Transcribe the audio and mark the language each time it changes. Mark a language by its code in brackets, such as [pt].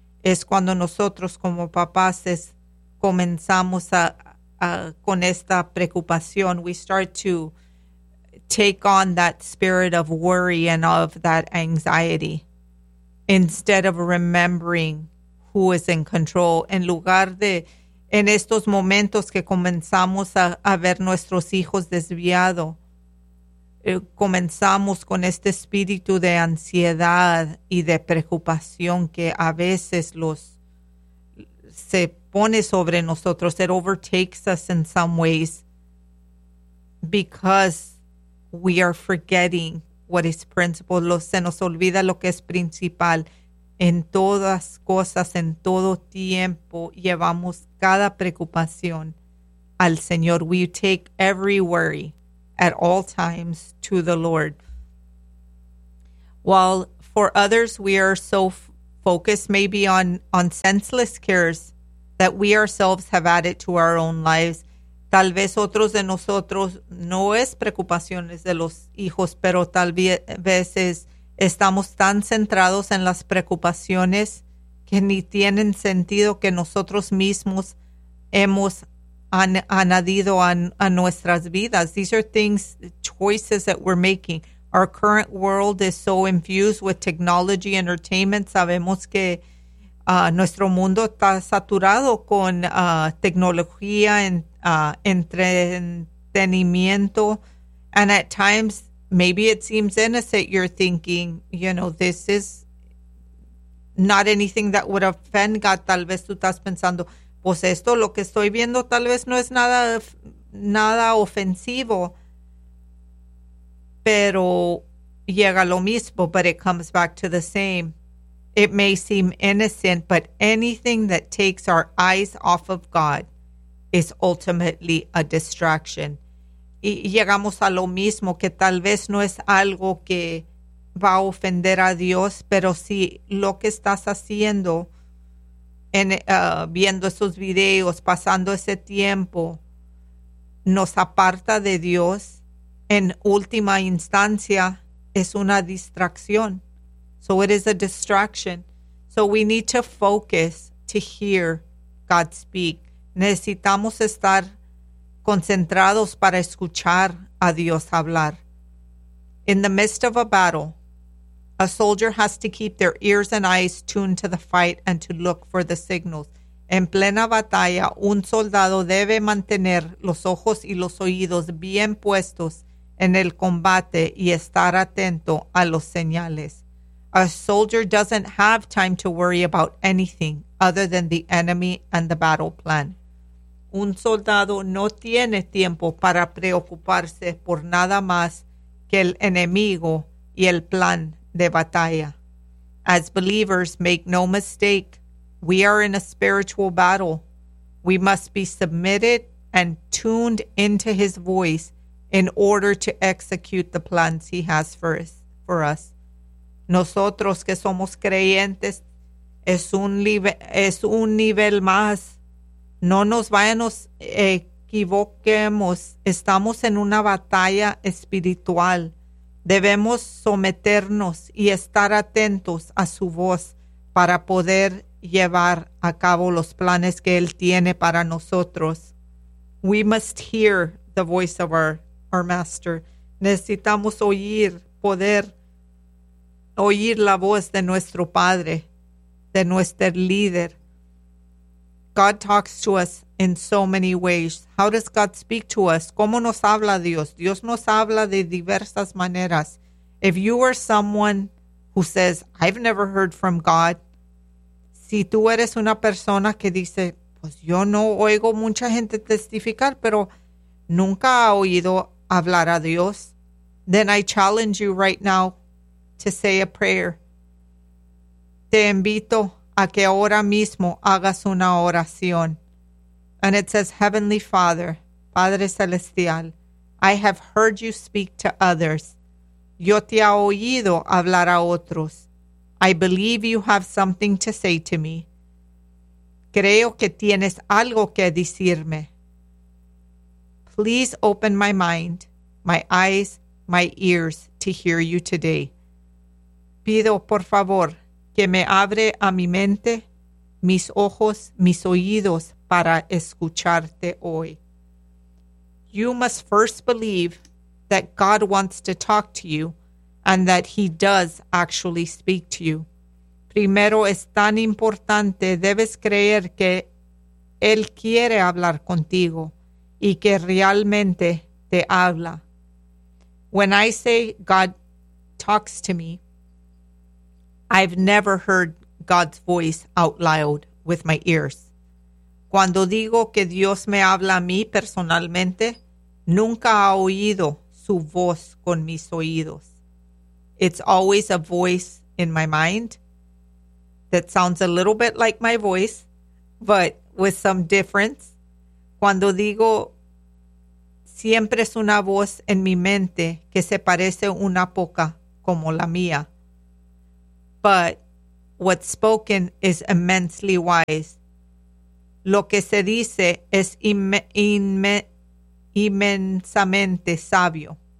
[es] Es cuando nosotros como papás comenzamos a con esta preocupación. [en] We start to take on that spirit of worry and of that anxiety instead of remembering who is in control. [es] En lugar de en estos momentos que comenzamos a ver nuestros hijos desviado, comenzamos con este espíritu de ansiedad y de preocupación que a veces se pone sobre nosotros. [en] It overtakes us in some ways because we are forgetting what is principal. [es] Se nos olvida lo que es principal. En todas cosas, en todo tiempo, llevamos cada preocupación al Señor. [en] We take every worry at all times to the Lord. While for others, we are so focused maybe on senseless cares that we ourselves have added to our own lives. [es] Tal vez otros de nosotros no es preocupaciones de los hijos, pero tal vez es, estamos tan centrados en las preocupaciones que ni tienen sentido, que nosotros mismos hemos añadido a nuestras vidas. [en] These are things, choices that we're making. Our current world is so infused with technology, entertainment. [es] Sabemos que nuestro mundo está saturado con tecnología, entretenimiento. [en] And at times, maybe it seems innocent. You're thinking, you know, this is not anything that would offend God. [es] Tal vez tú estás pensando, pues esto, lo que estoy viendo, tal vez no es nada ofensivo. Pero llega lo mismo, [en] but it comes back to the same. It may seem innocent, but anything that takes our eyes off of God is ultimately a distraction. [es] Y llegamos a lo mismo, que tal vez no es algo que va a ofender a Dios, pero si lo que estás haciendo en viendo esos videos, pasando ese tiempo, nos aparta de Dios, en última instancia, es una distracción. [en] So it is a distraction. So we need to focus to hear God speak. [es] Necesitamos estar concentrados para escuchar a Dios hablar. [en] In the midst of a battle, a soldier has to keep their ears and eyes tuned to the fight and to look for the signals. [es] En plena batalla, un soldado debe mantener los ojos y los oídos bien puestos en el combate y estar atento a los señales. [en] A soldier doesn't have time to worry about anything other than the enemy and the battle plan. [es] Un soldado no tiene tiempo para preocuparse por nada más que el enemigo y el plan de batalla. [en] As believers, make no mistake, we are in a spiritual battle. We must be submitted and tuned into his voice in order to execute the plans he has for us. [es] Nosotros que somos creyentes, es un nivel más. No nos vayamos equivoquemos. Estamos en una batalla espiritual. Debemos someternos y estar atentos a su voz para poder llevar a cabo los planes que él tiene para nosotros. [en] We must hear the voice of our master. [es] Necesitamos poder oír la voz de nuestro padre, de nuestro líder. [en] God talks to us in so many ways. How does God speak to us? [es] ¿Cómo nos habla Dios? Dios nos habla de diversas maneras. [en] If you are someone who says, I've never heard from God, [es] si tú eres una persona que dice, pues yo no oigo mucha gente testificar, pero nunca ha oído hablar a Dios, [en] then I challenge you right now to say a prayer. [es] Te invito a que ahora mismo hagas una oración. [en] And it says, Heavenly Father, [es] Padre Celestial, [en] I have heard you speak to others. [es] Yo te he oído hablar a otros. [en] I believe you have something to say to me. [es] Creo que tienes algo que decirme. [en] Please open my mind, my eyes, my ears to hear you today. [es] Pido, por favor, que me abre a mi mente, mis ojos, mis oídos, para escucharte hoy. [en] You must first believe that God wants to talk to you and that he does actually speak to you. [es] Primero, es tan importante, debes creer que él quiere hablar contigo y que realmente te habla. [en] When I say God talks to me, I've never heard God's voice out loud with my ears. [es] Cuando digo que Dios me habla a mí personalmente, nunca ha oído su voz con mis oídos. [en] It's always a voice in my mind that sounds a little bit like my voice, but with some difference. [es] Cuando digo, siempre es una voz en mi mente que se parece una poca como la mía. [en] But what's spoken is immensely wise. [es] lo que se dice es inmensamente sabio.